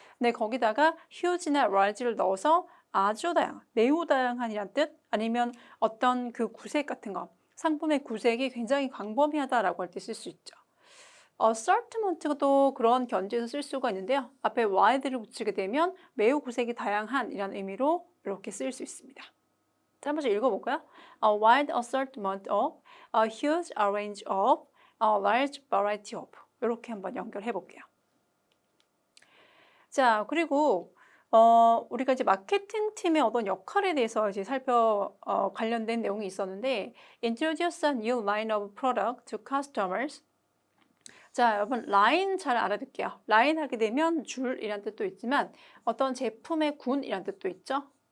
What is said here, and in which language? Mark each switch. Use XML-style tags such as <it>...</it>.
<ko>근데 거기다가 huge나 large를 넣어서 아주 다양한, 매우 다양한이란 뜻, 아니면 어떤 그 구색 같은 거, 상품의 구색이 굉장히 광범위하다라고 할 때 쓸 수 있죠. assortment도 그런 견지에서 쓸 수가 있는데요. 앞에 wide를 붙이게 되면 매우 구색이 다양한이라는 의미로 이렇게 쓰일 수 있습니다. 자, 한 번씩 읽어볼까요?</ko> <en>A wide assortment of, a huge range of, a large variety of.</en> <ko>이렇게 한번 연결해 볼게요. 자, 그리고 우리가 이제 마케팅 팀의 어떤 역할에 대해서 이제 관련된 내용이 있었는데,</ko> <en>introduce a new line of product to customers.</en> <ko>자, 여러분 라인 잘 알아둘게요. 라인 하게 되면 줄이란 뜻도 있지만 어떤 제품의 군이란 뜻도 있죠.</ko>